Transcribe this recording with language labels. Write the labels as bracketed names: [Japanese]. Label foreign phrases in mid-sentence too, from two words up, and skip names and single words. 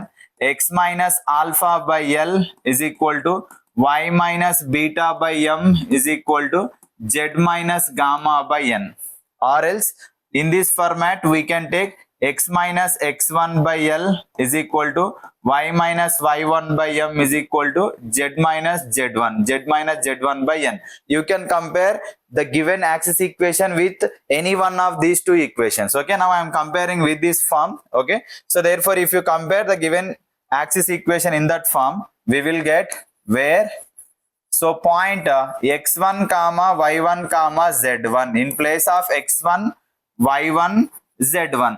[English] X minus alpha by L is equal to y minus beta by M is equal to z minus gamma by N. Or else in this format we can take x minus x1 by L is equal to y minus y1 by M is equal to z minus z1 by N. You can compare the given axis equation with any one of these two equations. Okay, now I am comparing with this form. Okay, so therefore if you compare the given axis equation in that form, we will get where, so point x1 comma y1 comma z1 in place of x1 y1 z1.